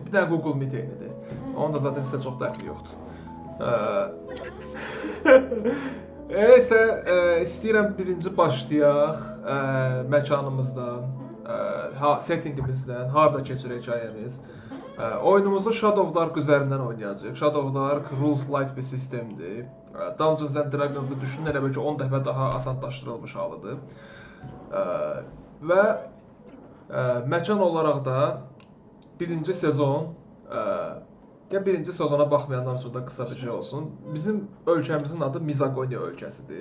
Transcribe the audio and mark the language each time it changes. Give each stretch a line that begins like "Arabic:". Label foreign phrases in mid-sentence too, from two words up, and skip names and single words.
Azerbaijani: Bir dənə Google Meet yenidir. Onun da zaten sizə çox dəxli yoxdur. Nəysə, istəyirəm birinci başlayaq məkanımızdan, settingimizdən, harda keçir hekayəmiz. Oyunumuzu Shadow of Dark üzərindən oynayacağıq. Shadow of Dark
English: rules light
Azerbaijani: bir sistemdir. Dungeons and Dragons-ı düşünün, elə belki 10 dəfə daha asanlaşdırılmış halıdır. Və məkan olaraq da birinci sezon, birinci sezona baxmayanlar üçün də qısa bir şey olsun. Bizim ölkəmizin adı Mizagonia ölkəsidir.